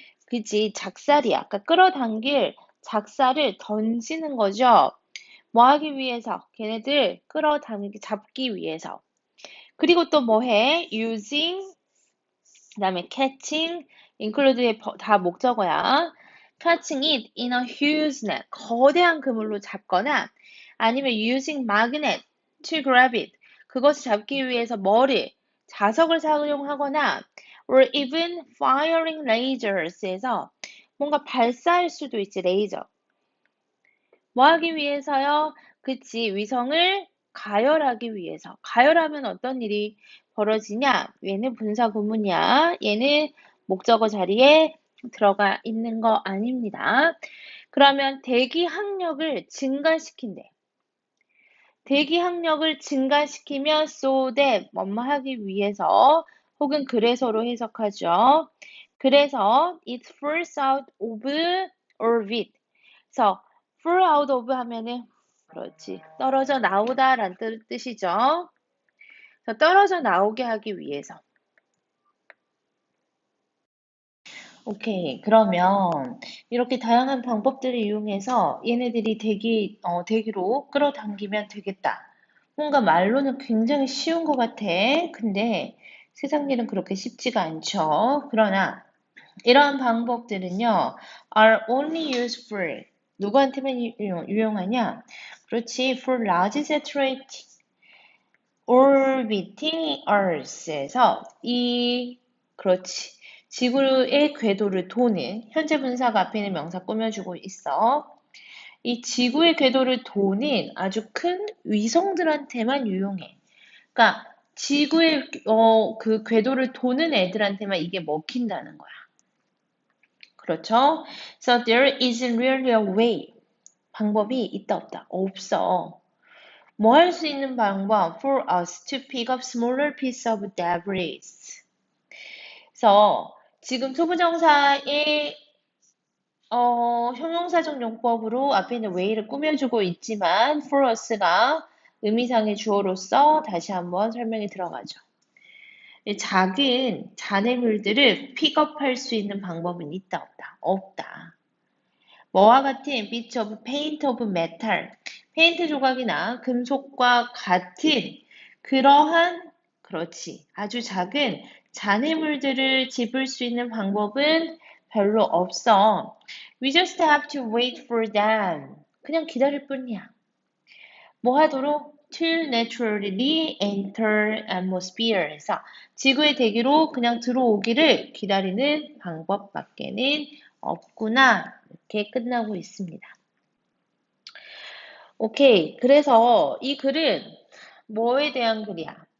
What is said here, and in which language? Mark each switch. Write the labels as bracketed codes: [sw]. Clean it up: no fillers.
[ko] 그치, 작살이야. 그러니까 끌어당길 작살을 던지는 거죠. 뭐 하기 위해서? 걔네들 끌어당기 잡기 위해서. 그리고 또 뭐 해? using, 그다음에 catching, include의 다 목적어야. [en] catching it in a huge net, [ko] 거대한 그물로 잡거나 아니면 [en] using magnet to grab it, [ko] 그것을 잡기 위해서 뭐를? 자석을 사용하거나 [en] or even firing lasers [ko] 에서 뭔가 발사할 수도 있지, 레이저. 뭐 하기 위해서요? 그치, 위성을 가열하기 위해서. 가열하면 어떤 일이 벌어지냐? 얘는 분사 구문이야. 얘는 목적어 자리에 들어가 있는 거 아닙니다. 그러면 대기 학력을 증가시킨대. 대기 학력을 증가시키면 [en] so that [ko] 뭐뭐 하기 위해서 혹은 그래서로 해석하죠. [en] 그래서 it falls out of orbit. [ko] 그래서 [en] fall out of [ko] 하면은 그렇지, 떨어져 나오다라는 뜻이죠. 그래서 떨어져 나오게 하기 위해서. 오케이. 그러면 이렇게 다양한 방법들을 이용해서 얘네들이 대기로 끌어당기면 되겠다. 뭔가 말로는 굉장히 쉬운 것 같아. 근데 세상 일은 그렇게 쉽지가 않죠. 그러나 이러한 방법들은요, [en] are only useful. [ko] 누구한테만 유용하냐? 그렇지. [en] For large satellite orbiting Earth에서 그렇지. [ko] 지구의 궤도를 도는, 현재 분사가 앞에 있는 명사 꾸며주고 있어. 이 지구의 궤도를 도는 아주 큰 위성들한테만 유용해. 그러니까 지구의 그 궤도를 도는 애들한테만 이게 먹힌다는 거야. 그렇죠? [en] So there isn't really a way. [ko] 방법이 있다 없다. 없어. 뭐 할 수 있는 방법? [en] For us to pick up smaller piece of debris. [ko] 그래서 지금 투부정사의 형용사적 용법으로 앞에 있는 way를 꾸며주고 있지만 for us가 의미상의 주어로서 다시 한번 설명이 들어가죠. 작은 잔해물들을 픽업할 수 있는 방법은 있다 없다? 없다. 뭐와 같은 [en] bits of paint of metal, [ko] 페인트 조각이나 금속과 같은 그러한, 그렇지, 아주 작은 잔해물들을 집을 수 있는 방법은 별로 없어. [en] We just have to wait for them. [ko] 그냥 기다릴 뿐이야. 뭐 하도록? [en] To naturally enter atmosphere [ko] 에서 지구의 대기로 그냥 들어오기를 기다리는 방법밖에는 없구나. 이렇게 끝나고 있습니다. 오케이. 그래서 이 글은 뭐에 대한 글이야?